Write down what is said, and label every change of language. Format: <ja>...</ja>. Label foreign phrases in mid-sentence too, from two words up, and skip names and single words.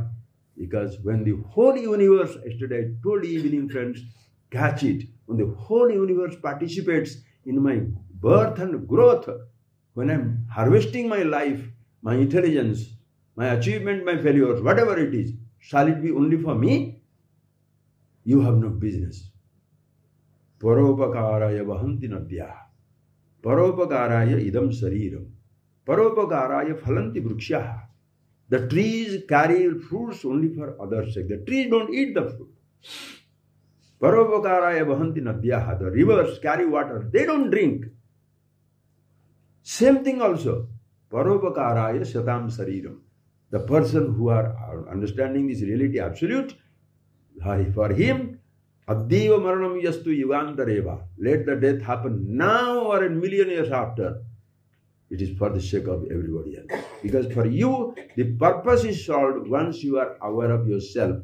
<en>Because when the whole universe, yesterday I told evening friends, catch it. When the whole universe participates in my birth and growth, when I'm harvesting my life, my intelligence, my achievement, my failures, whatever it is, shall it be only for me? You have no business.</en> <sa>Paropakaraya vahanti nadya. Paropakaraya idam sariram. Paropakaraya phalanti vrikshaha.</sa> <en>The trees carry fruits only for others' sake. The trees don't eat the fruit.</en> <sa>Paropakaraya vahanti nadya.</sa> <en>The rivers carry water. They don't drink. Same thing also.</en> <sa>Paropakaraya satam sariram.</sa> <en>The person who are understanding this reality absolute, for him,</en> <sa>Addiva Maranam Yastu Yugantareva.</sa> <en>Let the death happen now or a million years after. It is for the sake of everybody else. Because for you, the purpose is solved once you are aware of yourself.</en>